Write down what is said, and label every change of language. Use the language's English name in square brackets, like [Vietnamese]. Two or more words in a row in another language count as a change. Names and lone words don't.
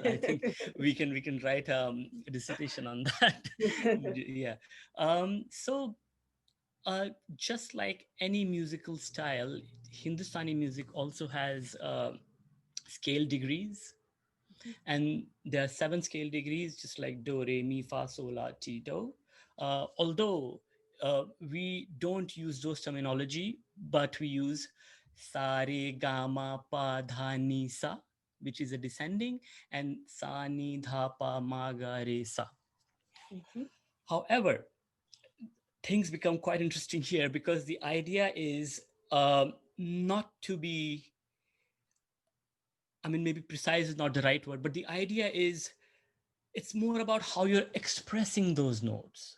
[English] I think we can write a dissertation on that. Yeah. So, uh, just like any musical style, Hindustani music also has scale degrees, and there are 7 scale degrees, just like do, re, mi, fa, sol, la, ti, do. Although we don't use those terminology, but we use sa, re, ga, ma, pa, dha, ni, sa, which is a descending, and sa, ni, dha, pa, ma, ga, re, sa. Mhm, However, things become quite interesting here, because the idea is not to be, I mean, maybe precise is not the right word, but the idea is it's more about how you're expressing those notes.